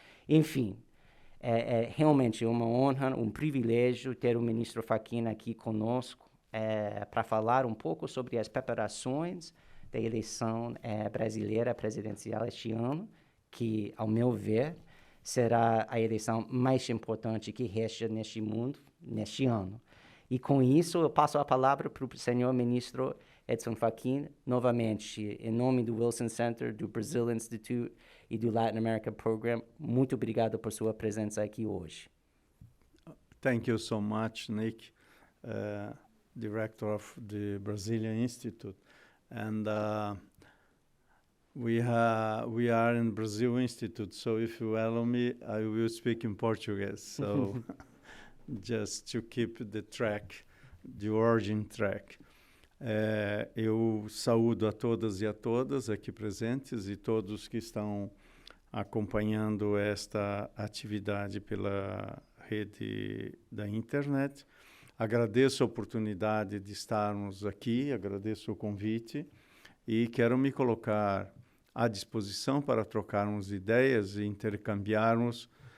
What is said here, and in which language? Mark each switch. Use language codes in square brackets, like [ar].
[pt] Enfim, realmente uma honra, um privilégio ter o ministro Fachin aqui conosco para falar um pouco sobre as preparações da eleição brasileira presidencial este ano, que, ao meu ver, será a eleição mais importante que resta neste mundo, neste ano. E com isso, eu passo a palavra para o senhor ministro Edson Fachin, novamente, em nome do Wilson Center, do Brazil Institute e do Latin America Program. Muito obrigado por sua presença aqui hoje. [en] Thank you so much, Nick, director of the Brazilian Institute. And we are in Brazil Institute, so if you allow me, I will speak in Portuguese. So just to keep the origin track. [pt] Eu saúdo a todas e a todas aqui presentes e todos que estão acompanhando esta atividade pela rede da internet. Agradeço a oportunidade de estarmos aqui, agradeço o convite e quero me colocar à disposição para trocarmos ideias e intercambiarmos